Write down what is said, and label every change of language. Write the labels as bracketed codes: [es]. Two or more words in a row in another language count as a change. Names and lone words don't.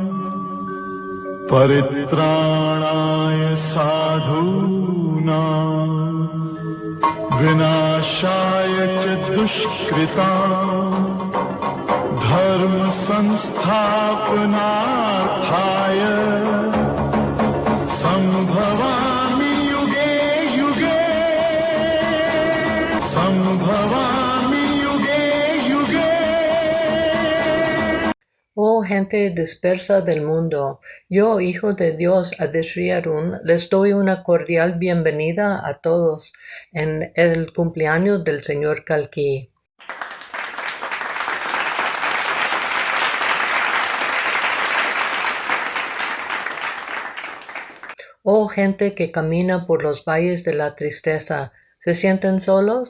[sa] परित्राणाय साधूनां विनाशाय च दुष्कृताम् धर्म संस्थापनार्थाय संभवामि युगे युगे संभवामि युगे युगे. [es] Oh gente dispersa del mundo, yo, Hijo de Dios, Adeshri Arun, les doy una cordial bienvenida a todos en el cumpleaños del Señor Kalki. Oh gente que camina por los valles de la tristeza, ¿se sienten solos?